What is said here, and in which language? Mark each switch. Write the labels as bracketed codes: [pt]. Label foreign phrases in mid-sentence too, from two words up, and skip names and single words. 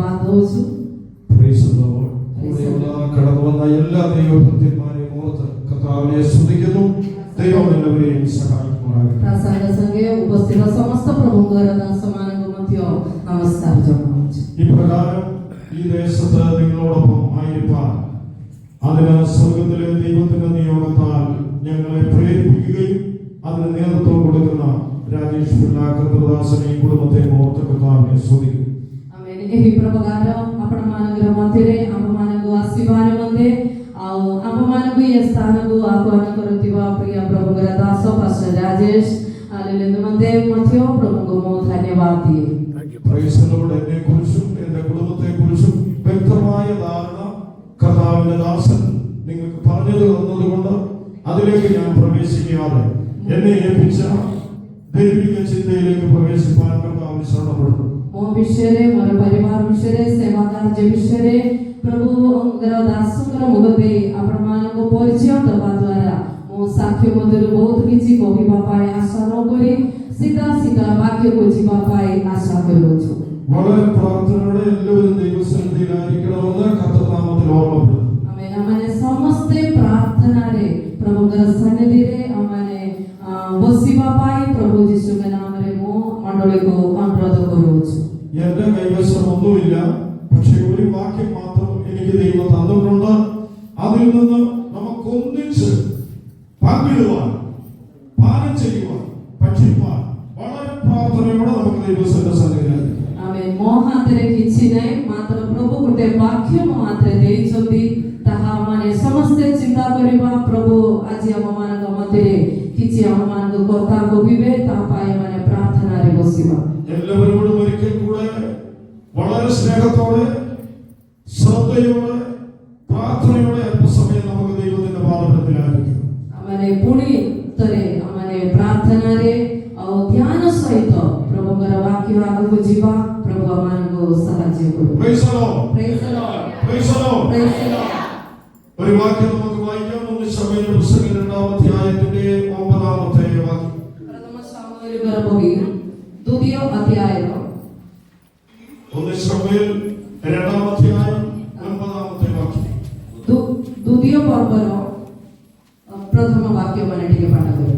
[or] ଦଉଛୁ। [en] Praise the Lord. [ml] കടന്നു വന്ന എല്ലാ ദൈവഭക്തന്മാരെയും ഓർത്ത് കർത്താവിനെ സ്തുതിക്കുന്നു. ദൈവം എല്ലാവരെയും സഹായിക്കുമാറാകട്ടെ. [or] ପ୍ରସାଦ ସଙ୍ଗେ ଉପସ୍ଥିତ ସମସ୍ତ ପ୍ରଭୁଙ୍କର ଦାସମାନଙ୍କୁ ମଧ୍ୟ ନମସ୍କାର ଜଣାଉଛି। [ml] ഇപ്രകാരം ഈ ദേശത്ത് നിങ്ങളോടൊപ്പം ആയിരിക്കാൻ അതിന് സ്വർഗത്തിലെ ദൈവത്തിന്റെ നിയോഗത്താൽ ഞങ്ങളെ പ്രേരിപ്പിക്കുകയും അതിന് നേതൃത്വം കൊടുക്കുന്ന രാജേഷ് പിള്ള കൃതദാസനെയും കുടുംബത്തെയും ഓർത്ത് കർത്താവിനെ സ്തുതിക്കുന്നു. [or] ଏହି ପ୍ରକାର ଆପଣମାନଙ୍କର ମଧ୍ୟରେ ଆମମାନଙ୍କୁ ଆସିବା ନିମନ୍ତେ ଆଉ ଆମମାନଙ୍କୁ ଏ ସ୍ଥାନକୁ ଆହ୍ୱାନ କରୁଥିବା ପ୍ରିୟ ପ୍ରଭୁଙ୍କର ଦାସ ପାଷ୍ଟର ରାଜେଶ ନିମନ୍ତେ ମଧ୍ୟ ପ୍ରଭୁଙ୍କୁ ମୁଁ ଧନ୍ୟବାଦ ଦିଏ। [en] Praise the Lord. [ml] എന്നെക്കുറിച്ചും എന്റെ കുടുംബത്തെക്കുറിച്ചും വ്യക്തമായ ധാരണ കർത്താവിന്റെ ദാസൻ നിങ്ങൾക്ക് പറഞ്ഞു തന്നതുകൊണ്ട് അതിലേക്ക് ഞാൻ പ്രവേശിക്കാതെ എന്നെ ഏൽപ്പിച്ച ദൈവിക ചിന്തയിലേക്ക് പ്രവേശിപ്പാൻ കർത്താവിനെ ശരണപ്പെടുന്നു। [or] ମୋ ବିଷୟରେ, ମୋର ପରିବାର ବିଷୟରେ, ସେବା କାର୍ଯ୍ୟ ବିଷୟରେ ପ୍ରଭୁଙ୍କର ଦାସଙ୍କର ମୁଖ ଦେଇ ଆପଣମାନଙ୍କ ପରିଚୟ ଦେବା ଦ୍ୱାରା ମୁଁ ସାକ୍ଷ୍ୟ ମଧ୍ୟରୁ ବହୁତ କିଛି କହିବା ପାଇଁ ଆଶା ନ କରି ସିଧା ସିଧା ବାକ୍ୟକୁ ଯିବା ପାଇଁ ଆଶା କରୁଛୁ। [ml] വളരെ പ്രാർത്ഥനയോടെ എല്ലാവരും ദൈവസന്നിധിയിലായിരിക്കണമെന്ന് കർത്തൃനാമത്തിൽ ഓർമ്മപ്പെടുന്നു। [or] ଆମେ ସମସ୍ତେ ପ୍ରାର୍ଥନାରେ ପ୍ରଭୁଙ୍କର ସନ୍ନିଧିରେ ଆମେ ବସିବା ପାଇଁ ପ୍ରଭୁ ଯୀଶୁଙ୍କ ନାମରେ ମୁଁ ମଣ୍ଡଳୀକୁ ଅନୁରୋଧ କରୁଛୁ। [ml] എന്റെ കൈവശം ഒന്നുമില്ല, പക്ഷേ ഒരു വാക്യം മാത്രം എനിക്ക് ദൈവം തന്നിട്ടുണ്ട്. അതിൽ നിന്ന് നമുക്കൊന്നിച്ച് പങ്കിടുവാൻ, പാനം ചെയ്യുവാൻ, ഭക്ഷിപ്പാൻ വളരെ പ്രാർത്ഥനയോടെ നമുക്ക് ദൈവത്തിന്റെ സന്നിധിയിലായിരിക്കും। [or] ମୋ ହାତରେ କିଛି ନାହିଁ, ମାତ୍ର ପ୍ରଭୁ ଗୋଟେ ବାକ୍ୟ ମୋ ହାତରେ ଦେଇଛନ୍ତି, ତାହା ଆମେ ସମସ୍ତେ ଚିନ୍ତା କରିବା। ପ୍ରଭୁ ଆଜି ଆମମାନଙ୍କ ମଧ୍ୟରେ କିଛି ଆମମାନଙ୍କୁ କଥା କହିବେ, ତା ପାଇଁ ଆମେ ପ୍ରାର୍ଥନାରେ ବସିବା। [ml] എല്ലാവരോടും ഒരിക്കൽ കൂടെ വളരെ സ്നേഹത്തോടെ, ശ്രദ്ധയോടെ, പ്രാർത്ഥനയോടെ അല്പസമയം നമുക്ക് ദൈവത്തിന്റെ പാദപീഠത്തിലായിരിക്കും। [or] ଆମେ ପୁଣି ଥରେ ଆମେ ପ୍ରାର୍ଥନାରେ ଆଉ ଧ୍ୟାନ ସହିତ ପ୍ରଭୁଙ୍କର ବାକ୍ୟ ଆଗକୁ ଯିବା। ପ୍ରଭୁ ଆମମାନଙ୍କୁ ସାହାଯ୍ୟ କରୁ। [en] Praise the Lord. Praise the Lord. Praise the Lord. Praise the Lord. [ml] ഒരു വാക്യം നമുക്ക് വായിക്കാം. 1 ശമൂവേൽ പുസ്തകം 2-ാം അധ്യായത്തിന്റെ 9-ാമത്തെ വാക്യം. പ്രഥമ ശമൂവേൽ ബഹി 2ാം അധ്യായം 1 ശമൂവേൽ 2-ാം അധ്യായം 9-ാമത്തെ വാക്യം. [or] 2ാം പର୍ବର ପ୍ରଥମ ବାକ୍ୟ ମାନେ ଟିକେ ପାଠ କରୁ।